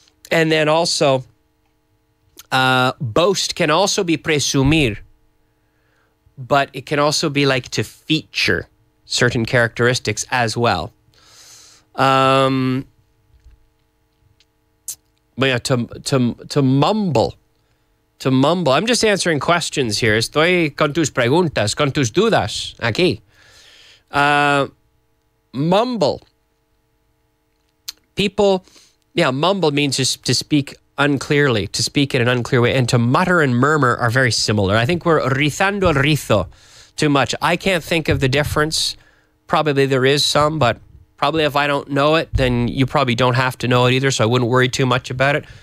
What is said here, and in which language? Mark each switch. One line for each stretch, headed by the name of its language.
English: And then also, boast can also be presumir, but it can also be like to feature certain characteristics as well. But yeah, to mumble. To mumble. I'm just answering questions here.
Spanish: Estoy con tus preguntas, con tus dudas, aquí.
English: Mumble. People, mumble means just to speak unclearly, to speak in an unclear way. And to mutter and murmur are very similar. I think we're
Spanish: rizando el rizo
English: too much. I can't think of the difference. Probably there is some, but probably if I don't know it, then you probably don't have to know it either, so I wouldn't worry too much about it.